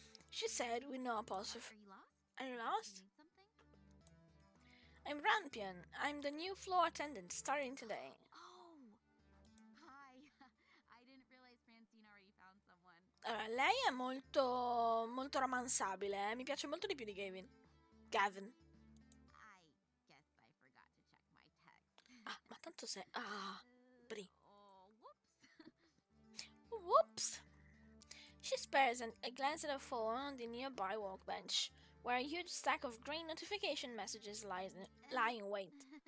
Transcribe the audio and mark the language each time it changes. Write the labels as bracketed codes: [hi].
[en] She said with no apostrophe. Are you lost? Are you lost? You need something? I'm Rampion. I'm the new floor attendant starting today. Oh! Hi. I didn't realize Francine already found someone. [it] Allora, lei è molto romanzabile, Mi piace molto di più di Gavin. [en] Gavin. I guess I forgot to check my text. [it] Ah, ma tanto sei... Ah, Bri. [en] Oh, whoops. Whoops. She spares a glance at her phone on the nearby workbench, where a huge stack of green notification messages lie in wait.